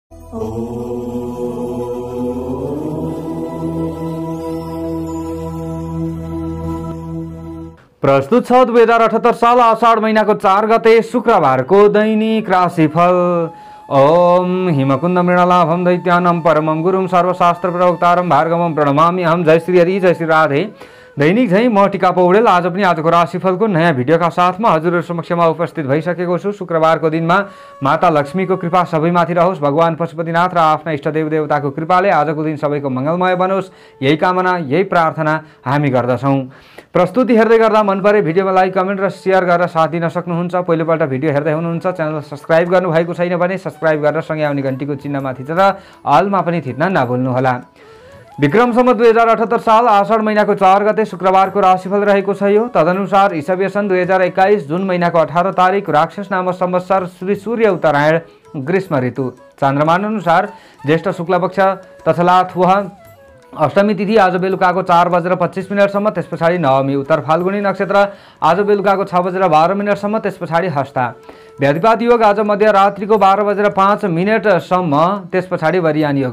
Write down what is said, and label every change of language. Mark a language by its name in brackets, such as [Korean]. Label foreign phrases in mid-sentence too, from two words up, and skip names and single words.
[Nepali] प्रस्तुत छ 2078 साल आषाढ महिनाको 4 गते शुक्रबारको दैनिक राशिफल। [Sanskrit] ओम हिमकुंद मृणलाभम दैत्यानम परमं गुरुम सर्वशास्त्र प्रवक्तारम भार्गवम प्रणमामि अहम। [Nepali] जय श्री हरि, जय श्री राधे। दैनिक झै म टिका पौडेल आज पनि आजको राशिफलको नयाँ भिडियोका साथमा हजुरहरु समक्षमा उपस्थित भइसकेको छु। शुक्रबारको दिनमा माता लक्ष्मीको कृपा सबैमाथि रहोस्, भगवान पशुपतिनाथ र आफ्ना इष्टदेव देवताको कृपाले आजको दिन सबैको मंगलमय बनोस्, यही कामना यही प्रार्थना हामी गर्दछौं। प्रस्तुति हेर्दै गर्दा मन परे भिडियोमा लाइक कमेन्ट र शेयर गरेर साथ दिन सक्नुहुन्छ। पहिलोपल्ट भिडियो हेर्दै हुनुहुन्छ च्यानल सब्स्क्राइब गर्नुभएको छैन भने सब्स्क्राइब गरेर सँगै आउने घण्टीको चिन्हमा थिचेर अलमा पनि थिच्न नभुल्नुहोला। विक्रम सम्वत 2078 साल आषाढ महिनाको 4 गते शुक्रबारको राशिफल रहेको छ यो। तदनुसार ईसवीय सन् 2021 जुन महिनाको 18 तारिक राक्षस नाम संवत्सर श्री सूर्य उत्तरायण ग्रीष्म ऋतु। चन्द्रमान अनुसार ज्येष्ठ शुक्ल पक्ष तथलाथुह अष्टमी तिथि आज बेलुकाको 4:25 सम्म, त्यस पछाडि नवमी। उत्तर फाल्गुनी नक्षत्र आज बेलुकाको 6:12 सम्म, त्यस पछाडि हस्ता। व्याधिपात योग आज मध्यरात्रिको 12:05 सम्म, त्यस पछाडि वरियान योग।